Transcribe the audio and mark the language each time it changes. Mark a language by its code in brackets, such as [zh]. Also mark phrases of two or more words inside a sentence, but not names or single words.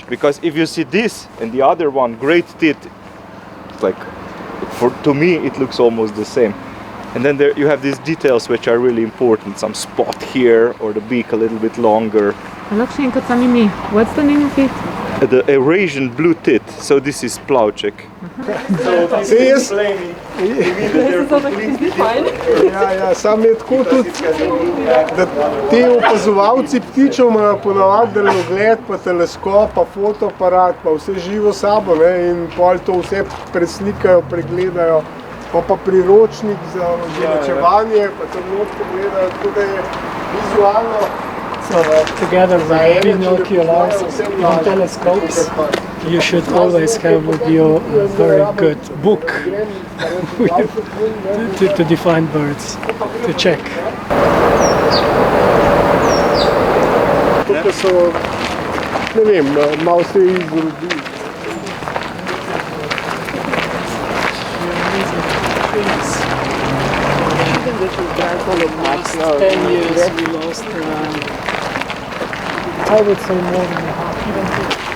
[en] Because if you see this and the other one, great tit, like to me it looks almost the same. And then there you have these details which are really important. Some spot here, or the beak a little bit longer. What's the name of it? The Eurasian blue tit. So this is plavček. [sl] Ja, sam je tako tudi, da ti opazovalci ptičev imajo ponavadi daljnogled, pa teleskop, pa fotoaparat, pa vse živo sabo, ne, in pol to vse preslikajo, pregledajo, pa priročnik za označevanje, pa tam not pogledajo, tako da je vizualno. [en] So together with binoculars and telescopes, you should always have with you a very good book to define birds, to check. [sl] Tukaj so, ne vem, malo se izrodi. [en] Last 10 years we lost I would say more than half.